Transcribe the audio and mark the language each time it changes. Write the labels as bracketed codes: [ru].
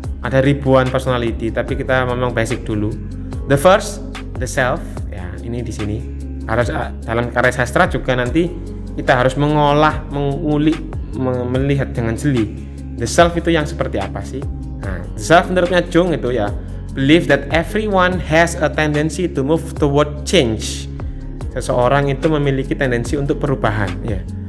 [id] Ada ribuan personality, tapi kita ngomong basic dulu. [en] The first, the self. [id] Ya, ini di sini. Harus dalam karya sastra juga nanti kita harus mengulik, melihat dengan jeli. The self itu yang seperti apa sih? Nah, the self menurutnya Jung itu ya, [en] believe that everyone has a tendency to move toward change. [id] Seseorang itu memiliki tendensi untuk perubahan, ya.